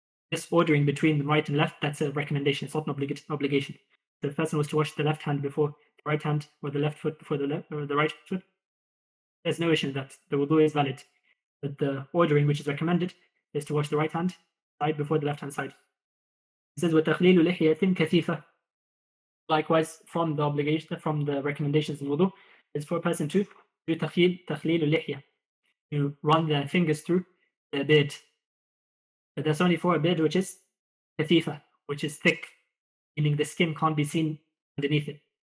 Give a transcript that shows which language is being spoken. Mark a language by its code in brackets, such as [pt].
[en] This ordering between the right and left, that's a recommendation. It's not an obligation. So the person was to wash the left hand before the right hand, or the left foot before the right foot. There's no issue with that. The wudu is valid. But the ordering which is recommended is to wash the right hand side before the left hand side. [ar] It says, وَتَخْلِيلُ لِحْيَةٍ كَثِيفَةٍ. [en] Likewise, from the recommendations in wudu, is for a person to do تخليل اللحية. You run their fingers through the beard. But that's only for a beard which is كثيفة, which is thick, meaning the skin can't be seen underneath it.